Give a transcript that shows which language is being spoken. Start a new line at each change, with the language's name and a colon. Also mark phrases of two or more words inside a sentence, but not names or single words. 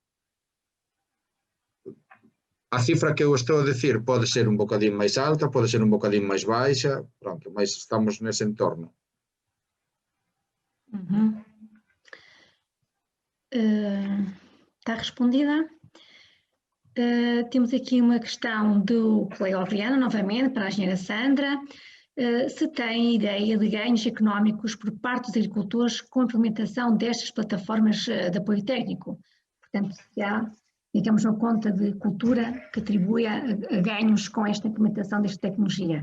Galician: A cifra que eu estou a decir pode ser un bocadín máis alta, pode ser un bocadín máis baixa, pronto, mas estamos nese entorno. Está respondida.
Portuguese: Temos aqui uma questão do colega Adriano, novamente, para a engenheira Sandra. Se tem ideia de ganhos económicos por parte dos agricultores com a implementação destas plataformas de apoio técnico? Portanto, se há, digamos, uma conta de cultura que atribui a ganhos com esta implementação desta tecnologia.